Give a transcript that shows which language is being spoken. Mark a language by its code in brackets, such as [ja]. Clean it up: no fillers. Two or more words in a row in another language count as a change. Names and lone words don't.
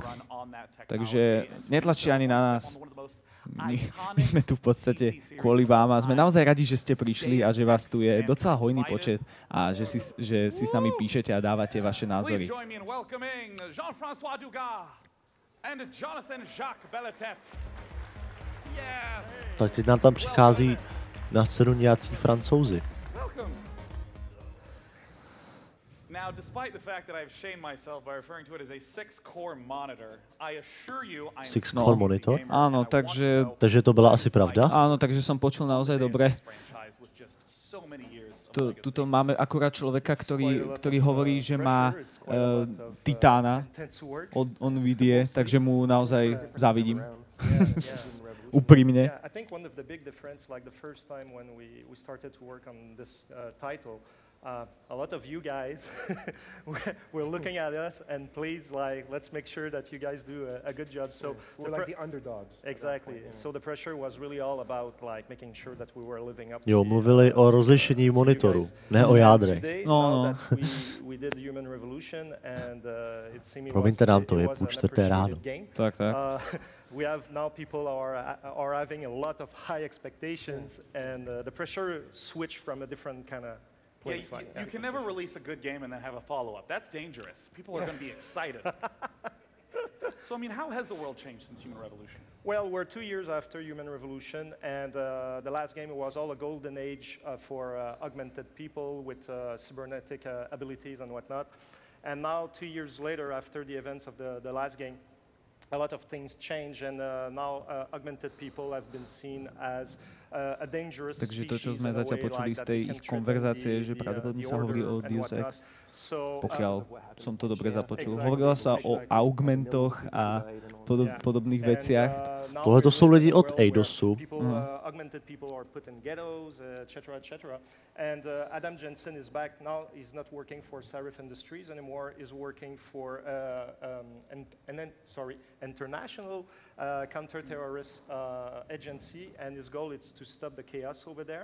[sk] Takže netlačte ani na nás. My sme tu v podstate kvôli vám a sme naozaj radi, že ste prišli a že vás tu je docela hojný počet a že si s nami píšete a dávate vaše názory. [en] And Jonathan Jacques Belletet. Yes. [cs] Tak teď nám tam přichází na scénu nějací Francouzi. [en] Now, despite the fact that I've shamed myself by referring to it as a 6-core monitor, I assure you I am 6-core monitor? [sk] Áno, [cs] takže to byla asi pravda? [sk] Áno, takže som počul naozaj dobre. Tuto máme akurát človeka, ktorý hovorí, že má titána od Nvidie, takže mu naozaj závidím. Úprimne. [en] A lot of you guys were looking at us, and please, let's make sure that you guys do a good job. So we're like the underdogs. Exactly. So the pressure was really all about making sure that we were living up. [cs] Jo, mluvili o rozlišení monitoru, ne o jádrech. No. [en] We did the human revolution, and it seemed [cs] promiňte nám to, je 3:30 ráno. Tak. [en] We have now people are having a lot of high expectations, and the pressure switched from a different kind of. Yeah, you can never release a good game and then have a follow-up. That's dangerous. People are going to be excited. So, I mean, how has the world changed since Human Revolution? Well, we're 2 years after Human Revolution, and the last game was all a golden age for augmented people with cybernetic abilities and whatnot. And now, 2 years later, after the events of the last game, a lot of things change, and now augmented people have been seen as a dangerous species. [sk] Takže to, čo sme zatiaľ počuli z tej ich konverzácie, že pravdepodobne sa hovorí o Deus Ex, pokiaľ som to dobre započul. Hovorilo sa o augmentoch a podobných veciach. [cs] Tohle to jsou lidi od Eidosu. [en] Augmented people are put in ghettos, etc. And Adam Jensen is back now. He's not working for Serif Industries anymore. He's working for international counter-terrorist agency, and his goal is to stop the chaos over there.